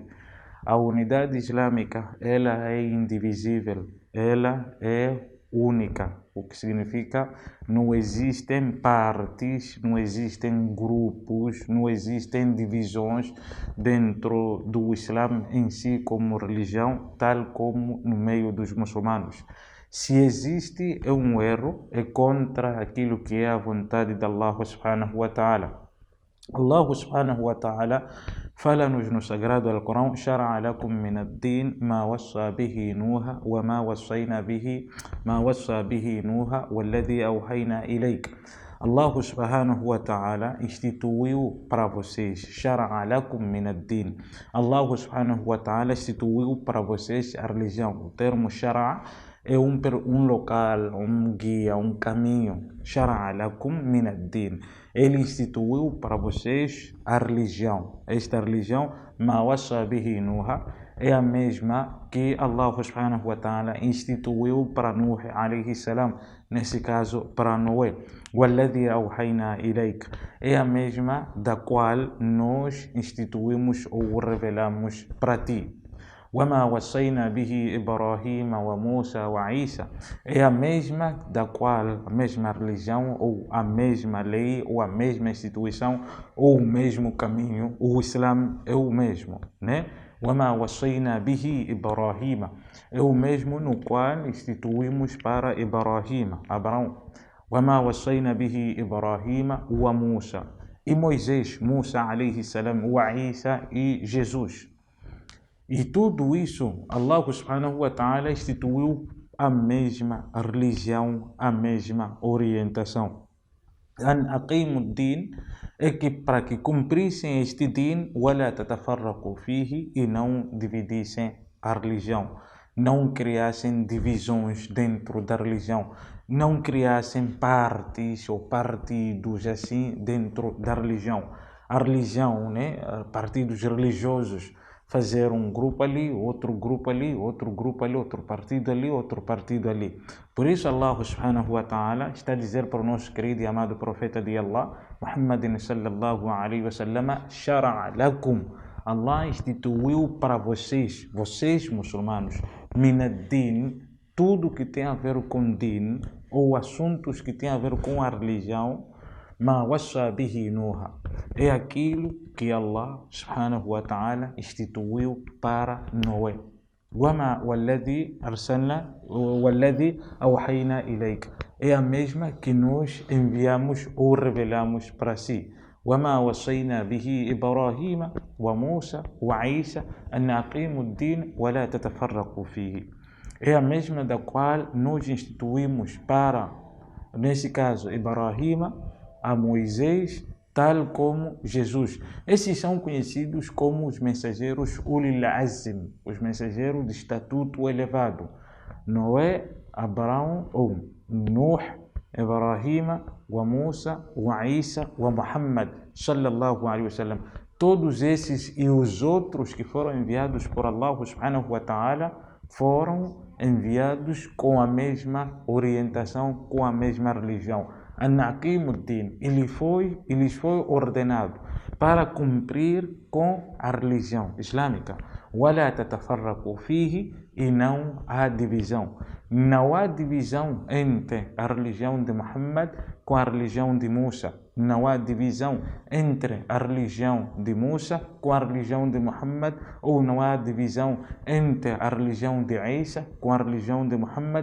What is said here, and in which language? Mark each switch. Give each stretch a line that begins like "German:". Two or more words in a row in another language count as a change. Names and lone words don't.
Portuguese: A unidade islâmica, ela é indivisível, ela é única, o que significa não existem partes, não existem grupos, não existem divisões dentro do Islã em si como religião, tal como no meio dos muçulmanos. Se existe é um erro, é contra aquilo que é a vontade de Allah
Arabic: سبحانه وتعالى.
Portuguese: Allah
Arabic: سبحانه وتعالى
Portuguese: fala-nos no sagrado Alcorão:
Arabic: "شرع لكم من الدين ما وصى به نوحا وما وصى به نوحا والذي أوحينا إليك."
Portuguese: Allah
Arabic: سبحانه وتعالى
Portuguese: instituiu para vocês,
Arabic: شرع لكم من الدين.
Portuguese: Allah
Arabic: سبحانه وتعالى
Portuguese: instituiu para vocês a religião. O termo shara'a é um local, um guia, um caminho.
Arabic: شرع لكم من الدين.
Portuguese: Ele instituiu para vocês a religião. Esta religião,
Arabic: ما وصى به نوحا,
Portuguese: é a mesma que Allah
Arabic: سبحانه وتعالى
Portuguese: instituiu para Nuh
Arabic: عليه السلام,
Portuguese: nesse caso para Noé.
Arabic: والذي أوحينا إليك,
Portuguese: é a mesma da qual nós instituímos ou revelamos para ti.
Arabic: وَمَا وَصَّيْنَا بِهِ إِبْرَاهِيمَ وَمُوسَى وَعِيسَى,
Portuguese: é a mesma da qual, a mesma religião, ou a mesma lei, ou a mesma instituição, ou o mesmo caminho. O Islã é o mesmo, né?
Arabic: وَمَا وَصَّيْنَا بِهِ إِبْرَاهِيمَ,
Portuguese: é o mesmo no qual instituímos para Ibrahim, Abraão.
Arabic: وَمَا وَصَّيْنَا بِهِ إِبْرَاهِيمَ وَمُوسَى,
Portuguese: e Moisés, Musa
Arabic: عليه السلام,
Portuguese: Isa e Jesus. E tudo isso, Allah
Arabic: سبحانه وتعالى
Portuguese: instituiu a mesma religião, a mesma orientação.
Arabic: أن أقيموا الدين,
Portuguese: é que para que cumprissem este din,
Arabic: ولا تتفرقوا فيه,
Portuguese: e não dividissem a religião, não criassem divisões dentro da religião, não criassem partes ou partidos assim dentro da religião. A religião, né, partidos religiosos, fazer um grupo ali, outro grupo ali, outro grupo ali, outro partido ali, outro partido ali. Por isso Allah
Arabic: سبحانه وتعالى
Portuguese: está a dizer para o nosso querido e amado profeta de Allah, Muhammadin
Arabic: صلى الله عليه وسلم, شرع لكم,
Portuguese: Allah instituiu para vocês, vocês muçulmanos,
Arabic: من الدين,
Portuguese: tudo que tem a ver com din, ou assuntos que tem a ver com a religião,
Arabic: ما وصى به نوحا,
Portuguese: é aquilo que Allah
Arabic: سبحانه وتعالى
Portuguese: instituiu para Noé.
Arabic: والذي أوحينا إليك,
Portuguese: é a mesma que nós enviamos ou revelamos para si.
Arabic: وَمَا وَصَّيْنَا بِهِ إِبْرَاهِيمَ وَمُوسَى وَعِيسَى أَنْ أَقِيمُوا الدِّينَ وَلَا تَتَفَرَّقُوا فِيهِ,
Portuguese: é a mesma da qual nós instituímos para, nesse caso, Ibrahim, a Moisés, tal como Jesus. Esses são conhecidos como os mensageiros
Arabic: أولي العزم,
Portuguese: os mensageiros de estatuto elevado. Noé, Abraão, ou Nuh, Ibrahim,
Arabic: وموسى وعيسى ومحمد صلى الله عليه وسلم.
Portuguese: Todos esses e os outros que foram enviados por Allah
Arabic: سبحانه وتعالى
Portuguese: foram enviados com a mesma orientação, com a mesma religião. An-Naqimuddin, lhes foi ordenado para cumprir com a religião islâmica.
Arabic: ولا تتفرقوا فيه,
Portuguese: e não há divisão. Não há divisão entre a religião de Muhammad com a religião de Musa. não há divisão entre a religião de Musa com a religião de Muhammad, ou não há divisão entre a religião de Isa com a religião de Muhammad.